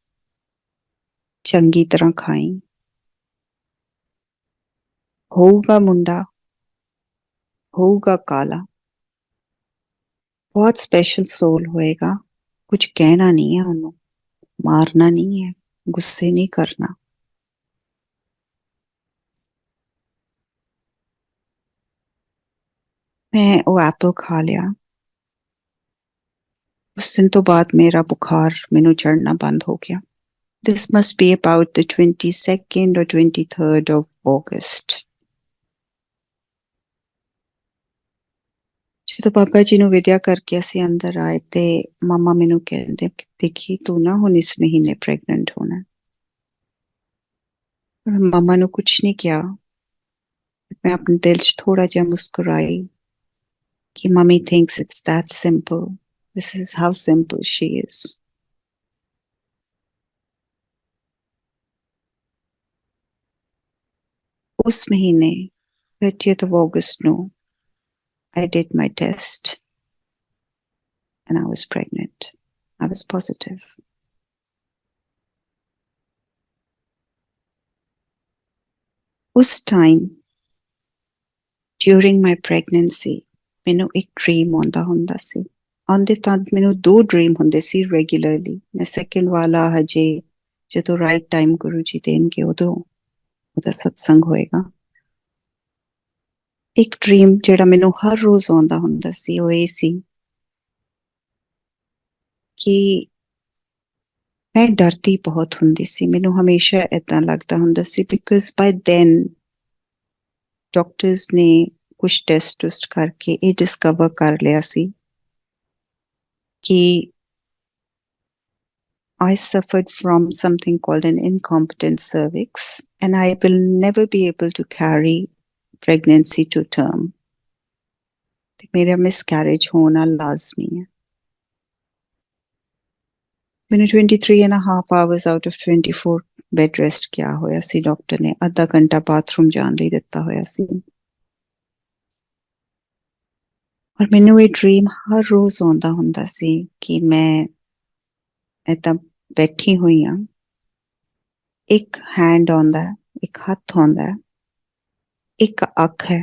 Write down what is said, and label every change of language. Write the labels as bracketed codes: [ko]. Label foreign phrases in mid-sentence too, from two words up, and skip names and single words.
[pa] ਚੰਗੀ ਤਰ੍ਹਾਂ ਖਾਈ, ਹੋਊਗਾ ਮੁੰਡਾ, ਹੋਊਗਾ ਕਾਲਾ, ਬਹੁਤ [en] special soul [pa] ਹੋਏਗਾ, ਕੁਝ ਕਹਿਣਾ ਨਹੀਂ ਹੈ ਉਹਨੂੰ, ਮਾਰਨਾ ਨਹੀਂ ਹੈ, ਗੁੱਸੇ ਨਹੀਂ ਕਰਨਾ। ਮੈਂ ਉਹ ਐਪਲ ਖਾ ਲਿਆ। ਉਸ ਦਿਨ ਤੋਂ ਬਾਅਦ ਮੇਰਾ ਬੁਖਾਰ ਮੈਨੂੰ ਚੜ੍ਹਨਾ ਬੰਦ ਹੋ ਗਿਆ। [en] This must be about the 22nd or 23rd of August. [pa] ਜਦੋਂ ਬਾਬਾ ਜੀ ਨੂੰ ਵਿਦਿਆ ਕਰਕੇ ਅਸੀਂ ਅੰਦਰ ਆਏ ਤੇ ਮਾਮਾ ਮੈਨੂੰ ਕਹਿੰਦੇ ਦੇਖੀ ਤੂੰ ਨਾ ਹੁਣ ਇਸ ਮਹੀਨੇ ਪ੍ਰੈਗਨੈਂਟ ਹੋਣਾ। ਮਾਮਾ ਨੂੰ ਕੁਛ ਨਹੀਂ ਕਿਹਾ, ਮੈਂ ਆਪਣੇ ਦਿਲ 'ਚ ਥੋੜਾ ਜਿਹਾ ਮੁਸਕਰਾਈ। [en] कि mummy thinks it's that simple. This is how simple she is. [pa] ਉਸ ਮਹੀਨੇ [en] 30th of August ਨੂੰ I did my test and I was pregnant. I was positive. उस time during my pregnancy [pa] ਮੈਨੂੰ ਇੱਕ [en] dream [pa] ਆਉਂਦਾ ਹੁੰਦਾ ਸੀ. ਆਉਂਦੇ ਤਾਂ ਮੈਨੂੰ 2 ਡ੍ਰੀਮ ਹੁੰਦੇ ਸੀ ਰੈਗੂਲਰਲੀ. ਮੈਂ ਸੈਕਿੰਡ ਵਾਲਾ ਹਜੇ ਜਦੋਂ [en] right time [pa] ਗੁਰੂ ਜੀ ਦੇਣਗੇ ਉਦੋਂ ਉਹਦਾ ਸਤਸੰਗ ਹੋਏਗਾ. ਇੱਕ ਡ੍ਰੀਮ ਜਿਹੜਾ ਮੈਨੂੰ ਹਰ ਰੋਜ਼ ਆਉਂਦਾ ਹੁੰਦਾ ਸੀ ਉਹ ਇਹ ਸੀ ਕਿ ਮੈਂ ਡਰਦੀ ਬਹੁਤ ਹੁੰਦੀ ਸੀ. ਮੈਨੂੰ ਹਮੇਸ਼ਾ ਏਦਾਂ ਲੱਗਦਾ ਹੁੰਦਾ ਸੀ [en] because by then doctors [pa] ਨੇ ਕੁਝ ਟੈਸਟ ਕਰਕੇ ਇਹ ਡਿਸਕਵਰ ਕਰ ਲਿਆ ਸੀ ਕਿ [en] I suffered from something called an incompetent cervix, and I will never be able to carry pregnancy to term. [hi] मेरा miscarriage होना लाजमी है. [en] मैंने 23 and a half hours out of 24 bed rest [pa] ਕੀਤਾ ਹੋਇਆ ਸੀ. ਡਾਕਟਰ ਨੇ ਅੱਧਾ ਘੰਟਾ ਬਾਥਰੂਮ ਜਾਣ ਲਈ ਦਿੱਤਾ ਹੋਇਆ ਸੀ. और ਮੈਨੂੰ ਇਹ ਡ੍ਰੀਮ ਹਰ ਰੋਜ਼ ਆਉਂਦਾ ਹੁੰਦਾ ਸੀ ਕਿ ਮੈਂ ਏਦਾਂ ਬੈਠੀ ਹੋਈ ਹਾਂ. ਇੱਕ ਹੈਂਡ ਆਉਂਦਾ, ਇੱਕ ਹੱਥ ਆਉਂਦਾ, ਇੱਕ ਅੱਖ ਹੈ.